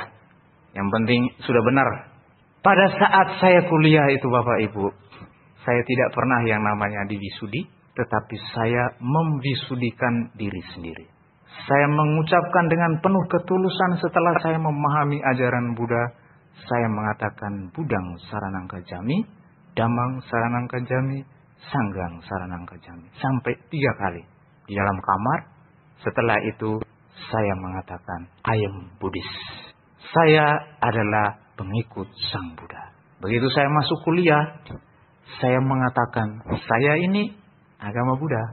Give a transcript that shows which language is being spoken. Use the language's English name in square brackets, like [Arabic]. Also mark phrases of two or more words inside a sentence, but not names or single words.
[Indonesian] Yang penting sudah benar." Pada saat saya kuliah itu Bapak Ibu, saya tidak pernah yang namanya diwisudi, tetapi saya memwisudikan diri sendiri. Saya mengucapkan dengan penuh ketulusan setelah saya memahami ajaran Buddha, saya mengatakan [Pali] Budang Saranang Kajami, Damang Saranang Kajami, Sanggang Saranang Kajami. [Indonesian] Sampai 3 kali di dalam kamar. Setelah itu saya mengatakan [English] I am Buddhist. [Indonesian] Saya adalah pengikut Sang Buddha. Begitu saya masuk kuliah, saya mengatakan saya ini agama Buddha.